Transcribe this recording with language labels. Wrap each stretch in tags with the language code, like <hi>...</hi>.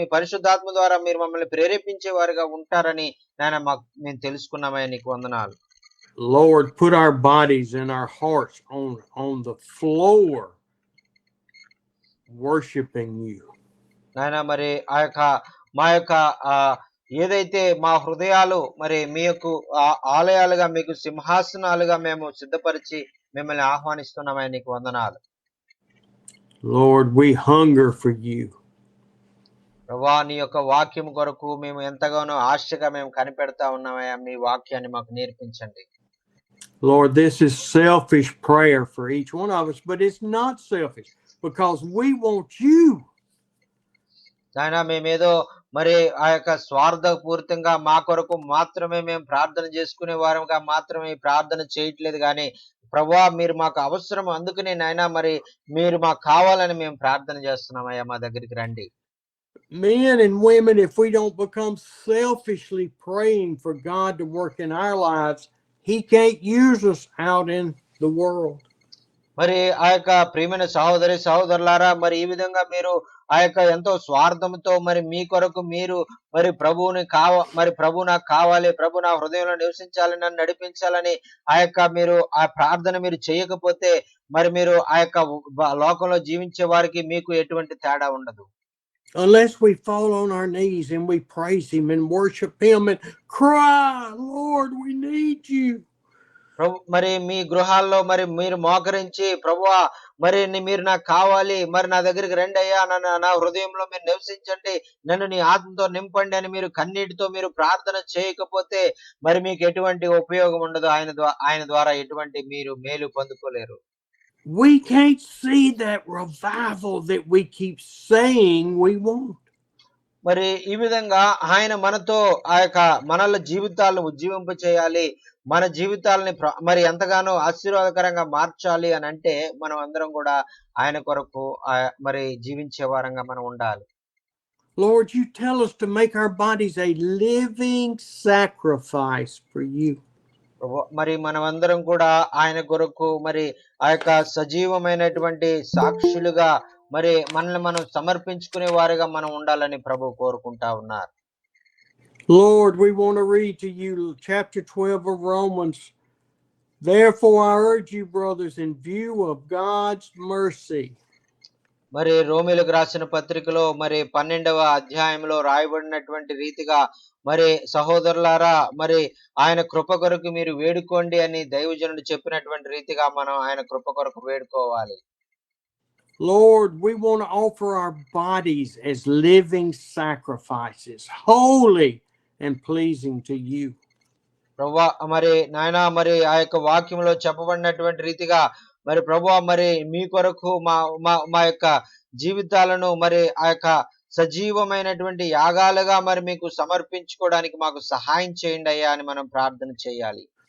<te>మీ పరిశుద్ధాత్మ ద్వారా మీరు మమ్మల్ని ప్రేరేపించే వారుగా ఉంటారని నాయనా మేము తెలుసుకున్నామయ్యా నీకు వందనాలు.</te> <en>Lord, put our bodies and our hearts on the floor worshiping you.</en> <te>నాయనా మరి మా యొక్క ఏదైతే మా హృదయాలు మరి మీ యొక్క ఆలయాలుగా మీకు సింహాసనాలుగా మేము సిద్ధపరిచి మిమ్మల్ని ఆహ్వానిస్తున్నామని నీకు వందనాలు.</te> <en>Lord, we hunger for you.</en> <te>ప్రభువా నీ యొక్క వాక్యం కొరకు మేము ఎంతగానో ఆశగా మేము కనిపెడతా ఉన్నామయ్యా మీ వాక్యాన్ని మాకు నేర్పించండి.</te> <en>Lord, this is selfish prayer for each one of us, but it's not selfish because we want you.</en> <te>నాయనా మేమేదో మరి ఆ యొక్క స్వార్థపూరితంగా మా కొరకు మాత్రమే మేము ప్రార్థన చేసుకునే వారంగా మాత్రమే ప్రార్థన చేయట్లేదు గాని ప్రభువా మీరు మాకు అవసరం అందుకనే నాయనా మరి మీరు మాకు కావాలని మేము ప్రార్థన చేస్తున్నామయ్యా మా దగ్గరికి రండి.</te> <en>Men and women, if we don't become selfishly praying for God to work in our lives, he can't use us out in the world.</en> <te>మరి ఆ యొక్క ప్రియమైన సహోదరులారా మరి ఈ విధంగా మీరు ఆ యొక్క ఎంతో స్వార్థంతో మరి మీ కొరకు మీరు మరి ప్రభు నాకు కావాలి, ప్రభు నా హృదయంలో నివసించాలని నన్ను నడిపించాలని ఆ యొక్క మీరు ఆ ప్రార్థన మీరు చేయకపోతే మరి మీరు ఆ యొక్క లోకంలో జీవించే వారికి మీకు ఎటువంటి తేడా ఉండదు.</te> <en>Unless we fall on our knees and we praise him and worship him and cry, Lord, we need you.</en> <te>మరి మీ గృహాల్లో మరి మీరు మోకరించి ప్రభువా మరి మీరు నాకు కావాలి, మరి నా దగ్గరికి రండి అయ్యా, నా హృదయంలో మీరు నివసించండి, నన్ను నీ ఆత్మతో నింపండి అని మీరు కన్నీటితో మీరు ప్రార్థన చేయకపోతే మరి మీకు ఎటువంటి ఉపయోగం ఉండదు. ఆయన ద్వారా ఎటువంటి మీరు మేలు పొందుకోలేరు.</te> <en>We can't see that revival that we keep saying we want.</en> <te>మరి ఈ విధంగా ఆయన మనతో ఆ యొక్క మనల జీవితాలను ఉజ్జీవింప చేయాలి, మన జీవితాలని మరి ఎంతగానో ఆశీర్వాదకరంగా మార్చాలి అని అంటే మనం అందరం కూడా ఆయన కొరకు మరి జీవించే వారంగా మనం ఉండాలి.</te> <en>Lord, you tell us to make our bodies a living sacrifice for you.</en> <te>మరి మనమందరం కూడా ఆయన కొరకు మరి ఆ యొక్క సజీవమైనటువంటి సాక్షులుగా మరి మనల్ని మనం సమర్పించుకునే వారిగా మనం ఉండాలని ప్రభు కోరుకుంటా ఉన్నారు.</te> <en>Lord, we want to read to you chapter 12 of Romans. Therefore, I urge you, brothers, in view of God's mercy.</en> <te>మరి రోమీలకు రాసిన పత్రికలో మరి 12వ అధ్యాయంలో రాయబడినటువంటి రీతిగా మరి సహోదరులారా మరి ఆయన కృప కొరకు మీరు వేడుకోండి అని దైవజనుడు చెప్పినటువంటి రీతిగా మనం ఆయన కృప కొరకు వేడుకోవాలి.</te> <en>Lord, we want to offer our bodies as living sacrifices, holy and pleasing to you.</en> <te>ప్రభువా మరి నాయనా మరి ఆ యొక్క వాక్యంలో చెప్పబడినటువంటి రీతిగా మరి ప్రభువా మరి మీ కొరకు మా మా మా యొక్క జీవితాలను మరి ఆ యొక్క సజీవమైనటువంటి యాగాలుగా మరి మీకు సమర్పించుకోవడానికి మాకు సహాయం చేయండి అయ్యా అని మనం ప్రార్థన చేయాలి.</te>